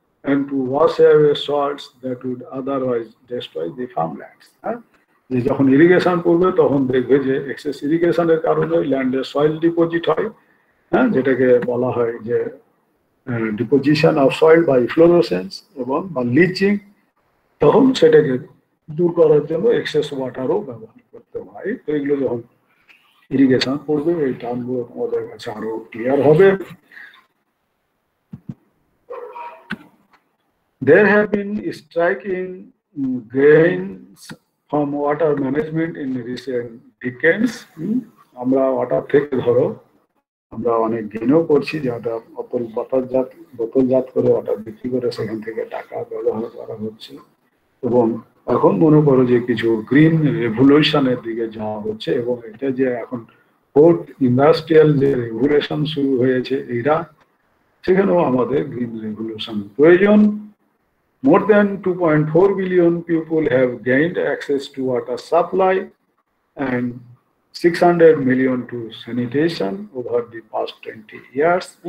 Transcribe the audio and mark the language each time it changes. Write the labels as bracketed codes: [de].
[en] and to wash away salts that would otherwise destroy the farmlands. [bn] যে যখন irrigation করবে তখন দেখবে যে এক্সেস ইরিগেশনের কারণে ল্যান্ডে সয়েল ডিপোজিট হয়, যেটাকে বলা হয় যে deposition of soil by fluorescence এবং বা লিচিং, তখন সেটাকে দূর করার জন্য এক্সেস ওয়াটারও ব্যবহার করতে হয়। তো এগুলো যখন ইরিগেশন করবে এই টার্মগুলো আমাদের কাছে আরো ক্লিয়ার হবে। [en] There have been striking gains from water management in recent decades. [bn] আমরা ওয়াটার থেকে ধরো আমরা অনেক গেইনও করছি, যেটা বোতলজাত করে ওয়াটার বিক্রি করে সেখান থেকে টাকা ব্যবহার করা হচ্ছে, এবং এখন মনে করো যে কিছু গ্রিন রেভলিউশনের দিকে যাওয়া হচ্ছে, এবং এটা যে এখন ফোর্থ ইন্ডাস্ট্রিয়াল যে রেভলিউশন শুরু হয়েছে এরা, সেখানেও আমাদের গ্রিন রেভলিউশন প্রয়োজন। [en] More than 2.4 billion people have gained access to water supply and 600 million to sanitation over the past 20 years.